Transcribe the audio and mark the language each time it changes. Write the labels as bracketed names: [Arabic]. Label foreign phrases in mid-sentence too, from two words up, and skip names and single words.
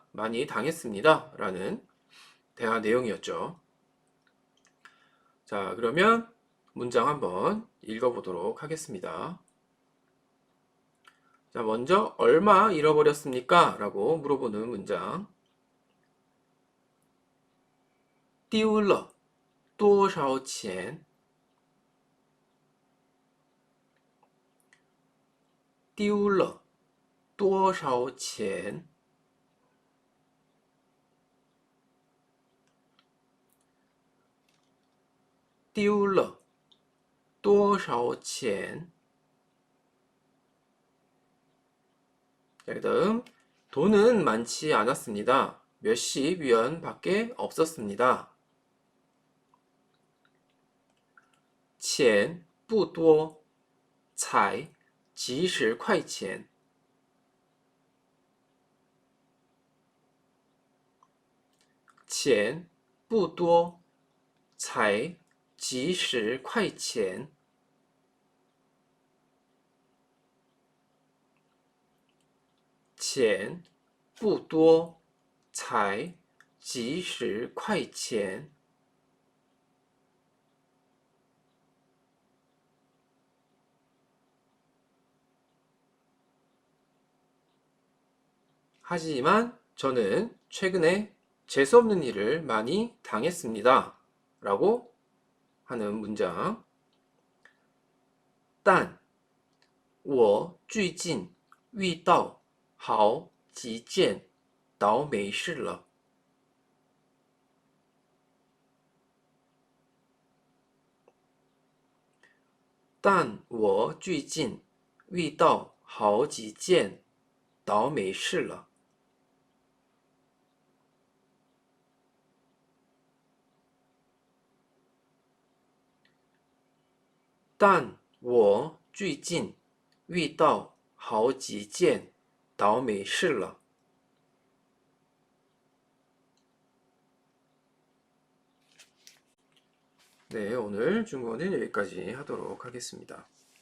[Korean] 많이 당했습니다. 라는 대화 내용이었죠. 자, 그러면 문장 한번 읽어보도록 하겠습니다. 자, 먼저 얼마 잃어버렸습니까? 라고 물어보는 문장. [Chinese] 丢了多少钱? 丢了多少钱? 丢了多少钱? [Korean] 자, 그 다음 돈은 많지 않았습니다. 몇십 위안밖에 없었습니다. [Chinese] 钱不多，才几十块钱。钱不多，才几十块钱。钱不多，才几十块钱。 [Korean] 하지만 저는 최근에 재수없는 일을 많이 당했습니다. 라고 하는 문장. [Chinese] 但我最近遇到好几件倒霉事了。但我最近遇到好几件倒霉事了。但我最近遇到好几件倒霉事了。 [Korean] 네, 오늘 중국어는 여기까지 하도록 하겠습니다.